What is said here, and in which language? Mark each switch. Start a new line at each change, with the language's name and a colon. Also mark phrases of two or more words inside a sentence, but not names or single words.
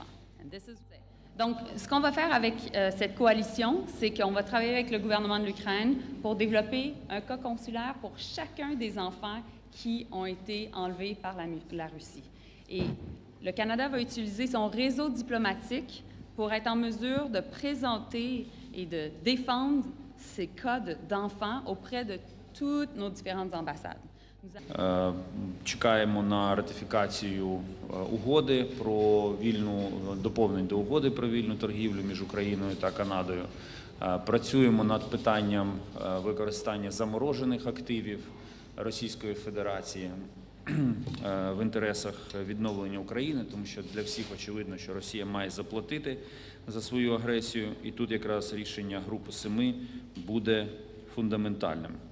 French: Donc, ce qu'on va faire avec cette coalition, c'est qu'on va travailler avec le gouvernement de l'Ukraine pour développer un cas consulaire pour chacun des enfants qui ont été enlevés par la Russie. Et le Canada va utiliser son réseau diplomatique pour être en mesure de présenter et de défendre ces cas d'enfants auprès de toutes nos différentes ambassades.
Ukrainian: Чекаємо на ратифікацію угоди про доповнень до угоди про вільну торгівлю між Україною та Канадою. Працюємо над питанням використання заморожених активів Російської Федерації в інтересах відновлення України, тому що для всіх очевидно, що Росія має заплатити за свою агресію, і тут якраз рішення Групи 7 буде фундаментальним.